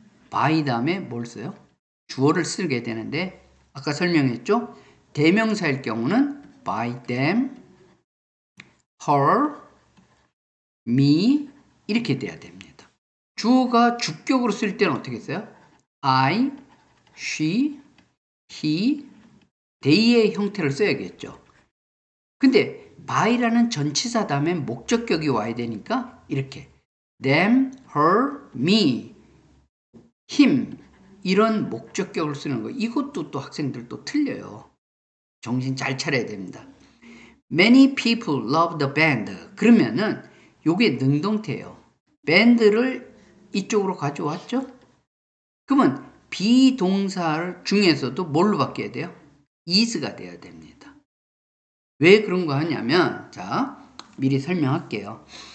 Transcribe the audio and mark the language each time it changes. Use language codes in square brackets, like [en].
[ko] by 다음에 뭘 써요? 주어를 쓰게 되는데 아까 설명했죠? 대명사일 경우는 [en] by them, her, me [ko] 이렇게 돼야 됩니다. 주어가 주격으로 쓸 때는 어떻게 써요? I, she, he, they의 형태를 써야겠죠. 근데 by라는 전치사 다음에 목적격이 와야 되니까 이렇게 them, her, me, him 이런 목적격을 쓰는 거 이것도 또 학생들 또 틀려요. 정신 잘 차려야 됩니다. [en] Many people love the band. [ko] 그러면은 요게 능동태예요. 밴드를 이쪽으로 가져왔죠? 그러면 비동사 중에서도 뭘로 바뀌어야 돼요? is가 돼야 됩니다. 왜 그런 거 하냐면 자, 미리 설명할게요.